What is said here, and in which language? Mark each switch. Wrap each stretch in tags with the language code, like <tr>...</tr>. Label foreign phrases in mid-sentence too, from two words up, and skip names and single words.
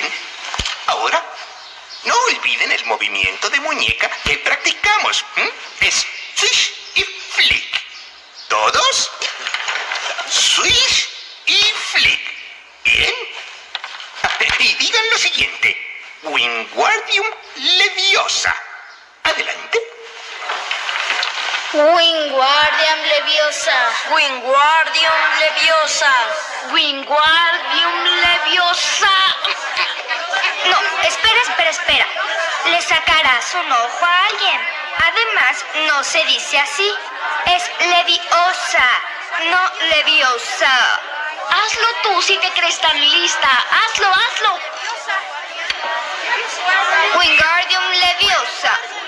<es>Ahora, no olviden el movimiento de muñeca que practicamos. Es swish y flick. ¿Todos? Swish y flick. Bien. Y digan lo siguiente. Wingardium Leviosa. Adelante. Wingardium Leviosa. Wingardium Leviosa. Wingardium Leviosa. No, espera. Le sacarás un ojo a alguien. Además, no se dice así. Es Leviosa, no Leviosa. Hazlo tú si te crees tan lista. Hazlo. Wingardium Leviosa.</es>